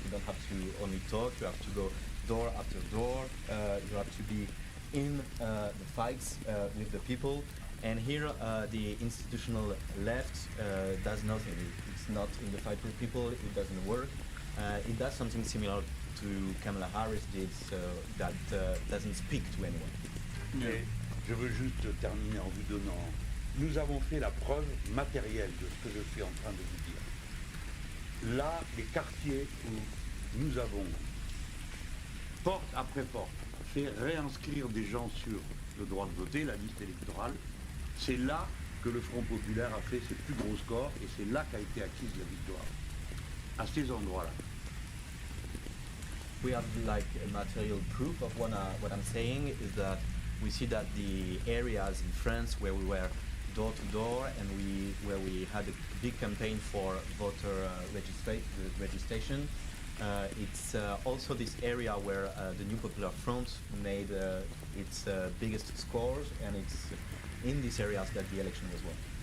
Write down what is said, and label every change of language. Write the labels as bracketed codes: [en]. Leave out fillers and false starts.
[en] You don't have to only talk, you have to go door after door, you have to be in the fights with the people. And here the institutional left does nothing. It's not in the fight with people, it doesn't work. It does something similar to Kamala Harris did, so that doesn't speak to anyone. [fr] Et je veux juste terminer en vous donnant... Nous avons fait la preuve matérielle de ce que je suis en train de vous dire. Là, les quartiers où nous avons, porte après porte, fait réinscrire des gens sur le droit de voter, la liste électorale, c'est là que le Front populaire a fait ses plus gros scores et c'est là qu'a été acquise la victoire. À ces endroits-là. [en] We have like a material proof of what I'm saying is that we see that the areas in France where we were door to door and where we had a big campaign for voter registration, it's also this area where the New Popular Front made its biggest scores, and it's in these areas that the election was won.